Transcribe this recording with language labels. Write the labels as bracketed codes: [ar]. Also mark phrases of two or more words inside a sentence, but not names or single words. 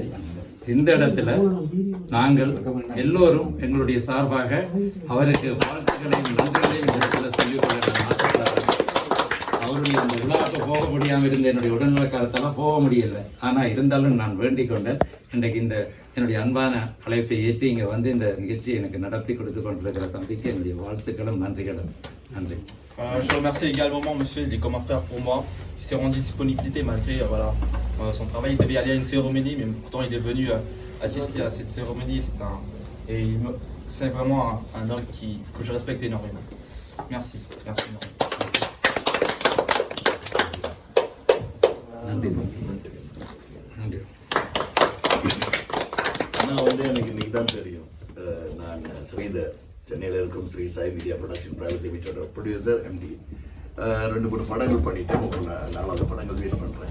[ta] இந்த இடத்துல நாங்கள் எல்லோரும் எங்களுடைய சார்பாக அவருக்கு வாழ்த்துக்களையும் நன்றிகளையும் இடத்துல சொல்லிக்கொள்ள நான் ஆசைப்படுறேன். அவருடைய அந்த விழாவுக்கு போக முடியாமல் இருந்த என்னுடைய உடல்நலக்காரத்தெல்லாம் போக முடியலை. ஆனால் இருந்தாலும் நான் வேண்டிக் கொண்டேன். இன்றைக்கு இந்த என்னுடைய அன்பான அழைப்பை ஏற்றி இங்கே வந்து இந்த நிகழ்ச்சியை எனக்கு நடத்தி கொடுத்து கொண்டிருக்கிற தம்பிக்கு என்னுடைய வாழ்த்துக்களும் நன்றிகளும். நன்றி. [fr] Je remercie également monsieur, il est comme un frère pour moi. Il s'est rendu disponibilité malgré voilà, son travail. Il devait aller à une cérémonie, mais pourtant il est venu assister à cette cérémonie. C'est vraiment un homme que je respecte énormément. Merci. Merci énormément. [ta] நன்றி. நன்றி. நான் வந்து எனக்கு இன்னைக்கு தான் தெரியும். நான் ஸ்ரீதர், சென்னையில் இருக்கும் ஸ்ரீ சாய் மீடியா ப்ரொடக்ஷன் பிரைவேட் லிமிடெட் [en] producer MD. [ta] 2-3 படங்கள் பண்ணிட்டேன். 4வது படங்கள் வெயிட் பண்ணுறேன்.